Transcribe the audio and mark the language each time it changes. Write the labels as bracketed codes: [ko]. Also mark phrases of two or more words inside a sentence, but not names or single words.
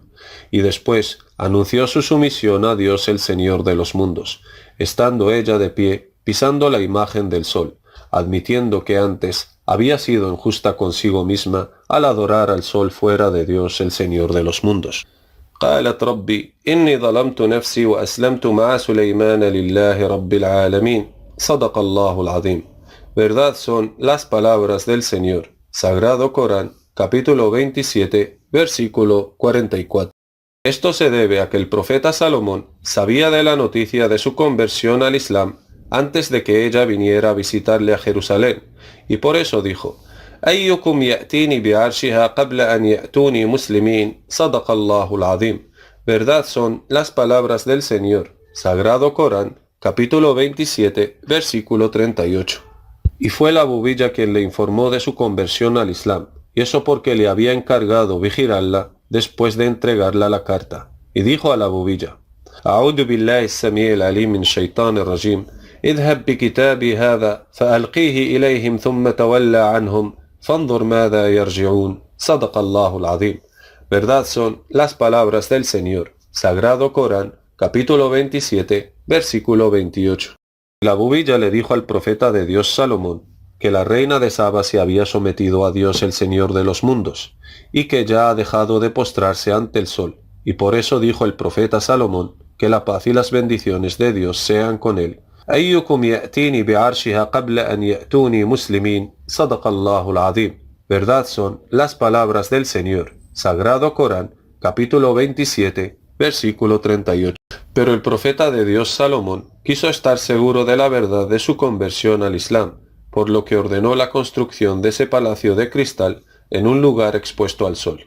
[es] Y después anunció su sumisión a Dios el Señor de los mundos, estando ella de pie, pisando la imagen del sol, admitiendo que antes había sido injusta consigo misma al adorar al sol fuera de Dios el Señor de los mundos. [ar] قالت ربي إني ظلمت نفسي وأسلمت مع سليمان لله رب العالمين صدق الله العظيم. [es] Verdad son las palabras del Señor. Sagrado Corán, capítulo 27, versículo 44. Esto se debe a que el profeta Salomón sabía de la noticia de su conversión al Islam antes de que ella viniera a visitarle a Jerusalén, y por eso dijo: [ar] أيكم يأتيني بعرشها قبل أن يأتوني مسلمين صدق الله العظيم. [es] Verdad son las palabras del Señor. Sagrado Corán, capítulo 27, versículo 38. Y fue la bubilla quien le informó de su conversión al Islam, y eso porque le había encargado vigilarla después de entregarla la carta. Y dijo a la bubilla: [ar] أعوذ بالله السميع العليم من الشيطان الرجيم. اذهب بكتابي هذا فألقيه إليهم ثم تولى عنهم فانظر ماذا يرجعون صدق الله العظيم. [es] Verdad son las palabras del Señor. Sagrado Corán, capítulo 27, versículo 28. La bubilla le dijo al profeta de Dios Salomón que la reina de Saba se había sometido a Dios el Señor de los mundos y que ya ha dejado de postrarse ante el sol, y por eso dijo el profeta Salomón que la paz y las bendiciones de Dios sean con él. [ar] أيكم يأتيني بعرشها قبل أن يأتوني مسلمين صدق الله العظيم. [es] Verdad son las palabras del Señor. Sagrado Corán, capítulo 27, versículo 38. Pero el profeta de Dios Salomón quiso estar seguro de la verdad de su conversión al Islam, por lo que ordenó la construcción de ese palacio de cristal en un lugar expuesto al sol.